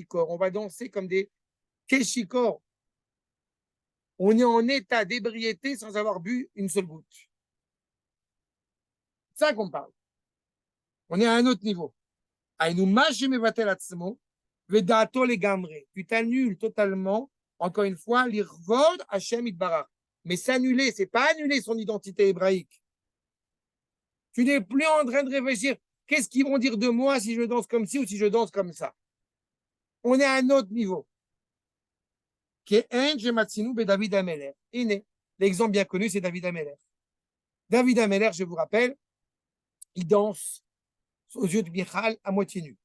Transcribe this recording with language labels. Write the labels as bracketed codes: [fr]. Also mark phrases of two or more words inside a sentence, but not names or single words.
[fr] On va danser comme des keshikor. On est en état d'ébriété sans avoir bu une seule goutte. C'est ça qu'on parle. On est à un autre niveau. Tu t'annules totalement, encore une fois, [he] לכבוד השם יתברך. [fr] Mais s'annuler, c'est pas annuler son identité hébraïque. Tu n'es plus en train de réfléchir, qu'est-ce qu'ils vont dire de moi si je danse comme ci ou si je danse comme ça. On est à un autre niveau. David Ameler. L'exemple bien connu, c'est David Ameler. David Ameler, je vous rappelle, il danse aux yeux de Michal à moitié nu.